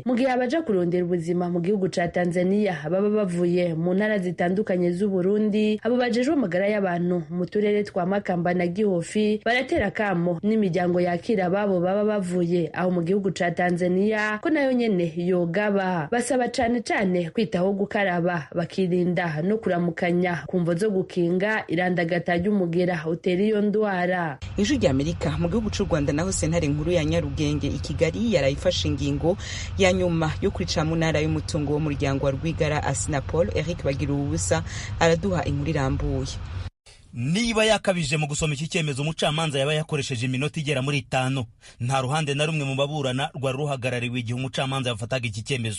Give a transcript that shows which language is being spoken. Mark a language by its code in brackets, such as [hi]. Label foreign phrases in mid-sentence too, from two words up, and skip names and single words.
[rn] Mu gihe abaja kurondera ubuzima mu gihugu ca Tanzania baba bavuye mu ntara zitandukanye z'u Burundi, abo bajejwe amagara y'abantu mu turere twa Makamba na Gihofi baratera kamo n'imiryango yakira babo baba bavuye aho mu gihugu ca Tanzania ko nayo nyene yogaba. Basaba cane cane kwitaho gukaraba bakirinda no kuramukanya kumvo zo gukinga irandagata ry'umugera utera iyo ndwara. Ijwi rya Amerika mu gihugu c'u Rwanda naho sentare nkuru ya Nyarugenge i Kigali yarayifashe ingingo ya nyuma yo kwica mu ntara y'umutungo w'umuryango wa Rwigara Assinapol. Eric Bagiruwubusa araduha inkuru irambuye. [rw] Niba yakabije mu gusoma iki cyemezo umucamanza yaba yakoresheje iminota igera muri 5 nta ruhande na rumwe mu baburana rwa ruhagarariwe igihe umucamanza yafataga iki cyemezo.